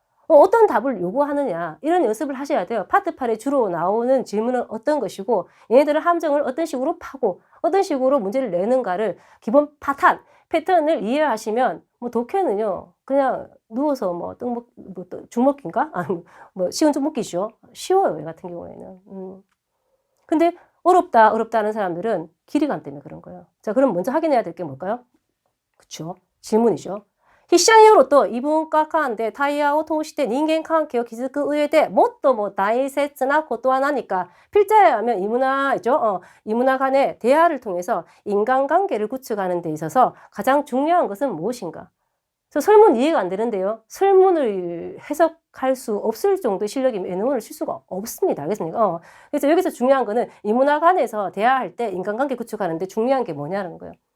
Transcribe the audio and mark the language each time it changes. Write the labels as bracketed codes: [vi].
[ko] 어떤 답을 요구하느냐? 이런 연습을 하셔야 돼요. 파트 8에 주로 나오는 질문은 어떤 것이고 얘네들은 함정을 어떤 식으로 파고 어떤 식으로 문제를 내는가를 기본 패턴을 이해하시면 뭐 독해는요, 그냥 누워서 주먹기인가? 쉬운 주먹기죠. 쉬워요, 얘 같은 경우에는. 근데 어렵다는 사람들은 길이감 때문에 그런 거예요. 자, 그럼 먼저 확인해야 될 게 뭘까요? 그쵸. 질문이죠. [ja] 筆者によると異文化間で対話を通して人間関係を築く上で最も大切なことは何か? [ko] 필자에 하면 이문화죠. 이문화 간의 대화를 통해서 인간관계를 구축하는 데 있어서 가장 중요한 것은 무엇인가? 그래서 설문 이해가 안 되는데요. 설문을 해석할 수 없을 정도의 실력이면 N1을 칠 수가 없습니다. 알겠습니까? 그래서 여기서 중요한 거는 이문화 간에서 대화할 때 인간관계 구축하는데 중요한 게 뭐냐는 거예요.